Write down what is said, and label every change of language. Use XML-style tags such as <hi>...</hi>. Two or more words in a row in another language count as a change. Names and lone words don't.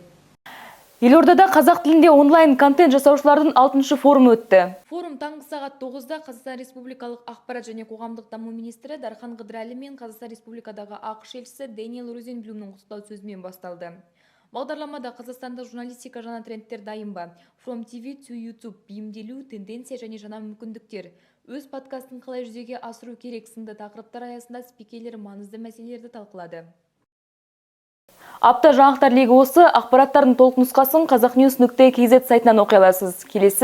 <kk>Елордада қазақ тілінде онлайн контент жасаушылардың 6-шы форумы өтті. Форум таңғы сағат 9-да Қазақстан Республикалық ақпарат және қоғамдық даму министрі Дархан Қыдырәлі мен Қазақстан Республикадағы ақш елшісі Дэниел Розенблюмнің құттықтау сөзімен басталды. Бағдарламада қазақстандық журналистика жаңа трендтер дайын ба?</kk> <en>From TV to YouTube,</en> <kk>бейімделу, тенденция және жаңа мүмкіндіктер. Өз подкастын қалай жүзеге асыру керек сынды тақырыптар аясында спикерлер маңызды мәселелерді талқылады. Апта жаңалықтар легі осы. Ақпараттардың толық нұсқасын қазақnews.kz сайтынан оқи аласыз.</kk>